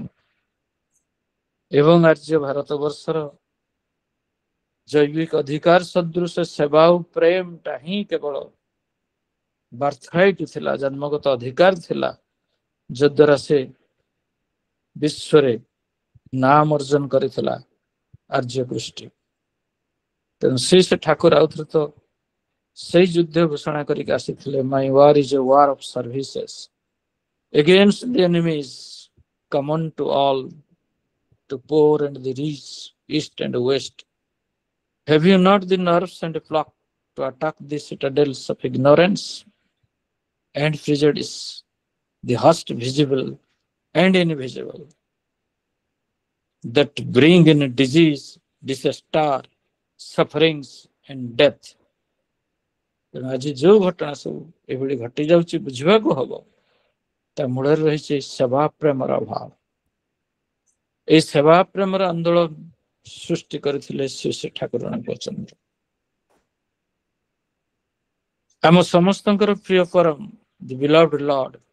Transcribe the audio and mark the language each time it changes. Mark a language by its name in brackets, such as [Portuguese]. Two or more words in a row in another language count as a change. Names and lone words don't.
[Odia] ଏବଂ ଆର୍ଯ୍ୟ ଭାରତବର୍ଷର ଜୈବିକ ଅଧିକାର ସଦୃଶ ସେବା ଓ ପ୍ରେମଟା ହିଁ କେବଳ ବାର୍ଥରାଇଟ୍ ଥିଲା, ଜନ୍ମଗତ ଅଧିକାର ଥିଲା, ଯଦ୍ୱାରା ସେ ବିଶ୍ୱରେ ନାମ ଅର୍ଜନ କରିଥିଲା ଆର୍ଯ୍ୟ ଗୋଷ୍ଠୀ। ତେଣୁ ସେ ଠାକୁର ଆଉଥରେ ତ ସେଇ ଯୁଦ୍ଧ ଘୋଷଣା କରିକି ଆସିଥିଲେ, [English] My war is a war of services against the enemies common to all, to poor and the rich, east and west. Have you not the nerves and pluck to attack the citadels of ignorance and prejudice, the host visible and invisible, that bring in disease, disaster, sufferings and death? [Odia] ତେଣୁ ଆଜି ଯୋଉ ଘଟଣା ସବୁ ଏଭଳି ଘଟି ଯାଉଛି ବୁଝିବାକୁ ହବ, ତା ମୂଳରେ ରହିଛି ସେବା ପ୍ରେମର ଅଭାବ। এই ସେବା ପ୍ରେମର ଆନ୍ଦୋଳନ ସୃଷ୍ଟି କରିଥିଲେ ଶ୍ରୀ ଠାକୁର ଚନ୍ଦ୍ର। ଆମ ସମସ୍ତଙ୍କର ପ୍ରିୟ ପରମ [English] the beloved Lord.